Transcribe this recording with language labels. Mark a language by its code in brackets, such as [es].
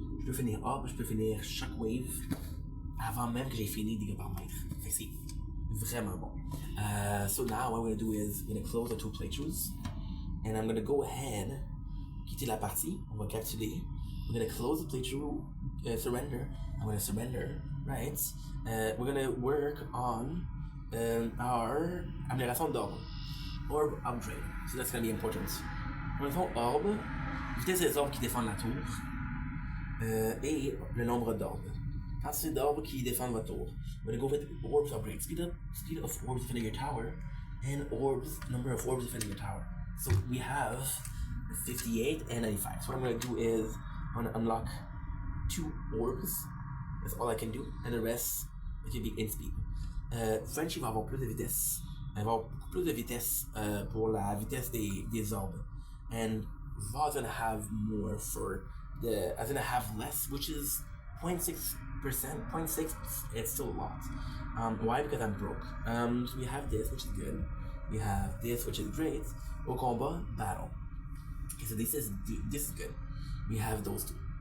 [fr] Je peux finir Orb, je peux finir Shockwave avant même que j'ai fini dégâts par mètre. Fait que c'est vraiment bon. [en] So now what we're gonna do is we're gonna close the 2 playthroughs. And I'm gonna go ahead, [fr] quitter la partie, on va capturer. [en] We're gonna close the playthrough, surrender. I'm gonna surrender, right? We're gonna work on our [fr] amélioration d'orbe. [en] Orb upgrade. So that's gonna be important. [fr] Pour le fond, orbe, vitesse des orbes qui défendent la tour, et le nombre d'orbes. Quantité d'orbes qui défendent votre tour. [en] We're gonna go with orbs upgrade. Speed of orbs defending your tower, and number of orbs defending your tower. So we have 58 and 95. So what I'm gonna do is I'm gonna unlock 2 orbs. That's all I can do, and the rest it can be in speed. [fr] Frenchie va avoir plus de vitesse. Elle va avoir beaucoup plus de vitesse pour la vitesse des orbes. [en] And Va's gonna have more for I'm gonna have less, which is 0.6%. 0.6, it's still a lot. Why? Because I'm broke. So we have this, which is good. We have this, which is great. [fr] Au combat, [en] battle. Okay, so this is good. We have those two.